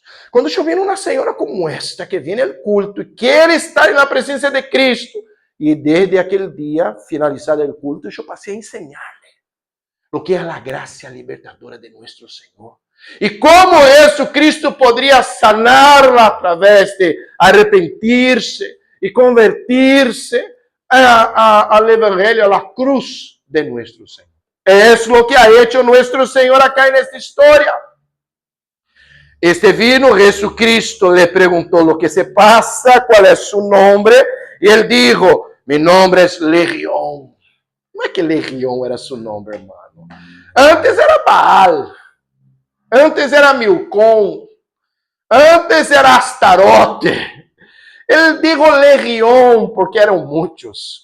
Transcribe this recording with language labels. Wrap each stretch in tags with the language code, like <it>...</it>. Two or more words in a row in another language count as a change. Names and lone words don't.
<pt>Quando eu vejo uma senhora como esta, que vem ao culto e quer estar na presença de Cristo, e desde aquele dia, finalizado o culto, eu passei a ensinar o que é a graça libertadora de nosso Senhor. E como isso Cristo poderia saná-la através de arrepentir-se e convertir-se ao Evangelho, à cruz de nosso Senhor. É isso o que</pt> <es>ha hecho</es> <pt>nosso Senhor acá nesta história. Este vino, Jesucristo le perguntou o que se passa, qual é seu nome, e ele dijo, mi nome é Legião. Não é que Legião era seu nome, irmão. Antes era Baal. Antes era Milcom. Antes era Astarote. Ele dijo legião porque eram muitos.</pt>